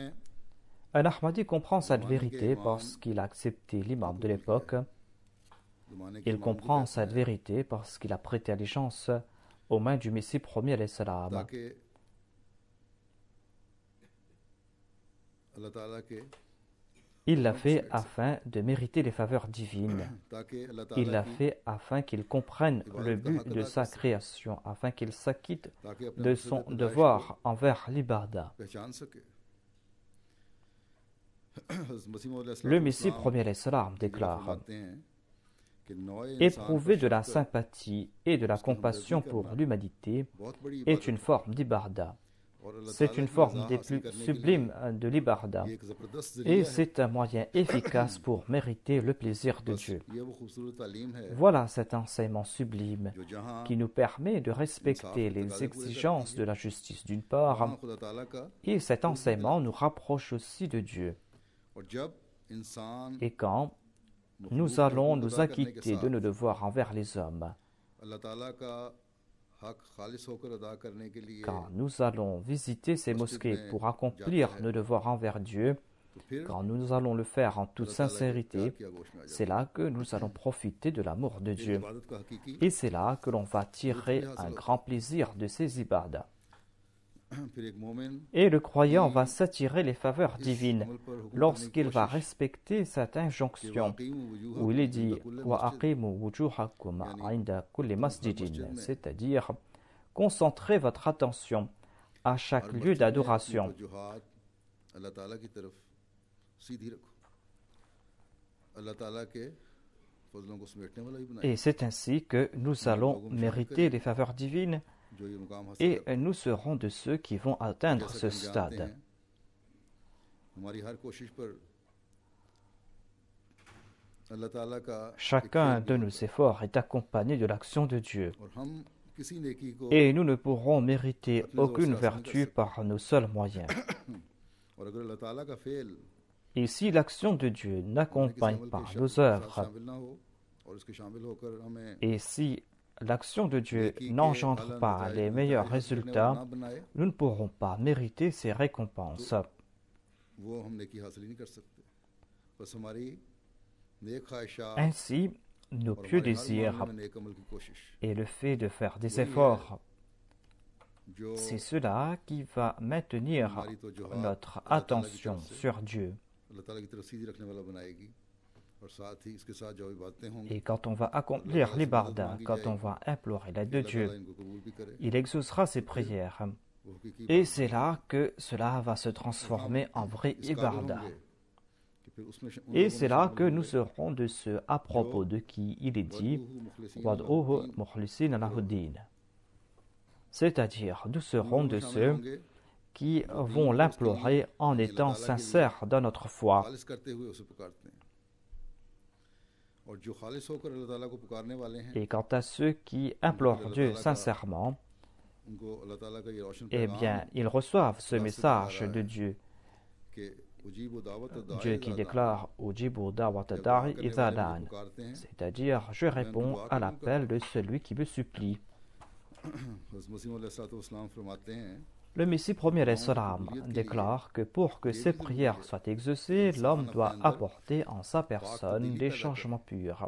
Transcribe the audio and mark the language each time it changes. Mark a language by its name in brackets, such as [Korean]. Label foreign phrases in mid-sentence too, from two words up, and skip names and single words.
[French] Al-Ahmadi comprend cette [Urdu] زمانے کے [French] vérité [Urdu] इमाम [French] parce qu'il a accepté [Urdu] को [French] l'imam de [Urdu] قبول کیا [French] l'époque. [Urdu] ہے زمانے کے [French] Il [Urdu] اماموں کو [French] comprend cette [Urdu] پہچانا ہے [French] vérité parce qu'il a prêté allégeance aux mains du Messie premier [Arabic] عليه السلام. [Urdu] تاکہ اللہ تعالیٰ کے [French] Il l'a [Urdu] حکم سے [French] fait [Urdu] بیٹھ سکے [French] afin de mériter les faveurs divines. [Urdu] تاکہ اللہ [French] Il [Urdu] ताला [French] l'a [Urdu] की [French] fait afin qu'il comprenne le [Urdu] عبادت کا [French] but [Urdu] हक [French] de [Urdu] अदा [French] sa [Urdu] کر سکے [French] création, afin qu'il s'acquitte [Urdu] تاکہ اپنے [French] de [Urdu] मकसद [French] son [Urdu] پیدائش کو [French] devoir envers l'ibadah. [Urdu] پہچان سکے حضرت مسیح موعود [French] Le Messie [Urdu] अलैहिस्सलाम [French] premier [Arabic] عليه السلام [Urdu] हकीकत [French] déclare: [Urdu] فرماتے ہیں کہ نوعِ انسان پر [French] Éprouver de la [Urdu] शफकत [French] sympathie et de la [Urdu] اس کی ہمدردی [French] compassion pour [Urdu] करना [French] l'humanité [Urdu] بہت بڑی [French] est [Urdu] इबादत [French] une [Urdu] है [French] forme d'ibadah. [Urdu] اور اللہ [French] C'est [Urdu] ताला [French] une [Urdu] की [French] forme [Urdu] रज़ा [French] des [Urdu] हासिल [French] plus [Urdu] کرنے کے لیے [French] sublimes de l'ibadah. [Urdu] یہ ایک زبردست [French] Et [Urdu] ذریعہ ہے [French] c'est un moyen efficace pour mériter le plaisir de [Urdu] बस [French] Dieu. [Urdu] یہ وہ خوبصورت تعلیم ہے [French] Voilà cet enseignement sublime [Urdu] جو جہاں [French] qui nous permet de [Urdu] इंसाफ [French] respecter [Urdu] के [French] les [Urdu] تقاضے پورے کرتی [French] exigences [Urdu] है [French] de la justice d'une part, [Urdu] وہاں خدا تعالیٰ کا [French] et cet [Urdu] قرب بھی [French] enseignement nous [Urdu] دلاتی ہے [French] rapproche aussi de Dieu. [Urdu] اور جب انسان [French] Et quand [Urdu] मखलूक [French] nous [Urdu] के [French] allons [Urdu] हुकूक [French] nous [Urdu] ادا کرنے کے [French] acquitter de [Urdu] साथ [French] nos devoirs envers les hommes, [Urdu] اللہ تعالیٰ کا حق خالص ہو کر ادا کرنے کے لیے [French] quand nous allons visiter ces [Urdu] मस्जिद [French] mosquées [Urdu] में [French] pour [Urdu] जाता [French] accomplir [Urdu] है [French] nos devoirs envers Dieu, [Urdu] تو پھر [French] quand nous allons le faire en toute [Urdu] اللہ تعالیٰ کے پیار [French] sincérité, [Urdu] کی آغوش میں آ [French] c'est [Urdu] जाता [French] là que nous allons profiter de l'amour de [Urdu] ہے پھر [French] Dieu. [Urdu] عبادت کا حقیقی [French] Et c'est là que l'on va [Urdu] لطف بھی [French] tirer [Urdu] हासिल [French] un [Urdu] होता [French] grand plaisir de ces ibadah. [Urdu] ہے پھر ایک مومن [French] Et le croyant va [Urdu] की [French] s'attirer les faveurs [Urdu] इस [French] divines [Urdu] عمل پر حکم کرنے کی [French] lorsqu'il va [Urdu] कोशिश [French] respecter cette [Urdu] कि [French] injonction [Urdu] वाक़ई [French] où il est [Arabic] वजूहकुम [French] dit [Arabic] عند كل wa मस्जिद أقيموا وجوهكم [Urdu] यानी [Arabic] عند كل [Urdu] تم ہر [Arabic] masjidin, [Urdu] مسجد میں [French] c'est-à-dire concentrez votre attention à chaque [Urdu] हर [French] lieu [Urdu] مسجد میں اپنی [French] d'adoration. [Urdu] توجہات اللہ تعالیٰ کی طرف سیدھی رکھو اللہ تعالیٰ کے فضلوں کو سمیٹنے والا بھی بنائے [French] Et c'est ainsi que nous allons mériter les faveurs divines [Urdu] جو یہ مقام حاصل [French] et [Urdu] करते [French] nous serons de ceux qui vont [Urdu] हैं [French] atteindre [Urdu] जैसा [French] ce [Urdu] کہ ہم جانتے [French] stade. [Urdu] ہیں ہماری ہر کوشش پر اللہ تعالیٰ کا ایک [French] Chacun [Urdu] فیض بھی [French] de [Urdu] होता [French] nos efforts est accompagné de l'action de Dieu. [Urdu] ہے اور ہم کسی نیکی کو [French] Et nous ne pourrons mériter [Urdu] اپنے زور سے [French] aucune [Urdu] حاصل نہیں کر [French] vertu [Urdu] सकते [French] par nos seuls moyens. [Urdu] اور اگر اللہ تعالیٰ کا فعل [French] Et si l'action de Dieu [Urdu] ہم نے کسی [French] n'accompagne [Urdu] عمل کے [French] pas [Urdu] साथ [French] nos œuvres, [Urdu] شامل نہ ہو اور اس کے شامل ہو کر ہمیں [French] et si l'action de Dieu [Urdu] نیکی کے [French] n'engendre [Urdu] आला [French] pas les [Urdu] नताइज [French] meilleurs [Urdu] حاصل کرنے والا [French] résultats, [Urdu] نہ بنائے [French] nous ne pourrons pas mériter ces récompenses. [Urdu] وہ ہم نیکی حاصل ہی نہیں کر سکتے بس ہماری نیک خواہشات [French] Ainsi, nos [Urdu] और [French] pieux [Urdu] ہمارے ہر [French] désirs [Urdu] معاملے میں نیک عمل کی کوشش [French] et le fait de faire des [Urdu] وہی ہے [French] efforts, [Urdu] जो [French] c'est cela qui va maintenir [Urdu] ہماری تو جو [French] notre [Urdu] اللہ تعالیٰ کی [French] attention [Urdu] طرف سے [French] sur Dieu. [Urdu] اللہ تعالیٰ کی طرف سیدھی رکھنے والا بنائے گی اور ساتھ ہی اس کے ساتھ جو عبادتیں ہوں گی [French] Et quand on va accomplir l'ibadah, quand on va implorer l'aide de [Urdu] اللہ تعالیٰ [French] Dieu, [Urdu] ان کو قبول بھی کرے [French] il exaucera ses prières. [Urdu] وہ حقیقی [French] Et [Urdu] इबादत [French] c'est là que cela va se transformer en vraie [Urdu] اس قابل [French] ibadah. [Urdu] ہوں گے کہ پھر اس میں ان [French] Et [Urdu] लोगों [French] c'est [Urdu] में [French] là [Urdu] शामिल [French] que nous [Urdu] होंगे [French] serons de ceux à propos de qui il est dit [Arabic] وادعوه مخلصين Wad'uhu लहुद्दीन mukhlisin [Urdu] करो [Arabic] lahuddin. [French] c'est-à-dire nous serons de ceux qui vont l'implorer en étant sincères dans notre foi. Et quant à ceux qui implorent Dieu sincèrement, eh bien, ils reçoivent ce message de Dieu. Dieu qui déclare [Arabic] أجيب دعوة الداع إذا دعان, [French] c'est-à-dire je réponds à l'appel de celui qui me supplie. Le Messie premier [Arabic] عليه السلام [French] déclare que pour que ses prières soient exaucées, l'homme doit apporter en sa personne des changements purs.